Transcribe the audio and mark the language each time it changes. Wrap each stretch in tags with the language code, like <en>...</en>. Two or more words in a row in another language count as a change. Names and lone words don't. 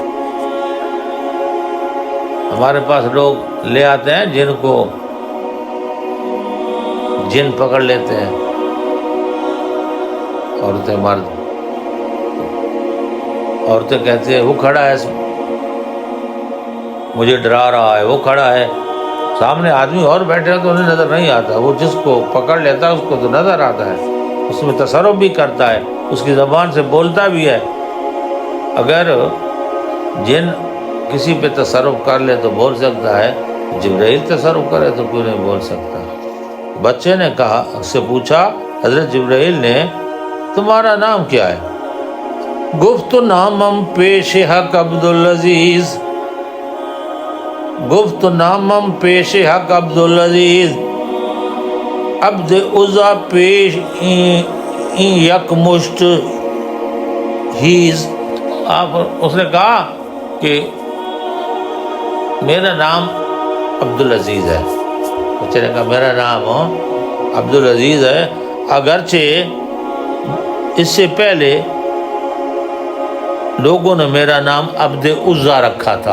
<ur>ہمارے پاس لوگ لے آتے ہیں جن کو جن پکڑ لیتے ہیں، عورتیں مرد، عورتیں کہتے ہیں وہ کھڑا ہے مجھے ڈرا رہا ہے، وہ کھڑا ہے سامنے آدمی اور بیٹھے تو انہیں نظر نہیں آتا، وہ جس کو پکڑ لیتا ہے اس کو تو نظر آتا ہے، اس میں تصرف بھی کرتا ہے، اس کی زبان سے بولتا بھی ہے۔ اگر جن کسی پہ تصرف کر لے تو بول سکتا ہے، جبرائیل تصرف کرے تو کیوں نہیں بول سکتا؟ بچے نے کہا، اس سے پوچھا حضرت جبرائیل نے، تمہارا نام کیا ہے؟</ur> <fa>گفت نامم پیش حق عبدالعزیز، گفت نامم پیش حق عبدالعزیز، عبد عزا پیش یک مشت ہیز۔</fa> <ur>اس نے کہا کہ میرا نام عبدالعزیز ہے۔ بچے نے کہا میرا نام عبدالعزیز ہے، اگرچہ اس سے پہلے لوگوں نے میرا نام عبد عزا رکھا تھا۔</ur>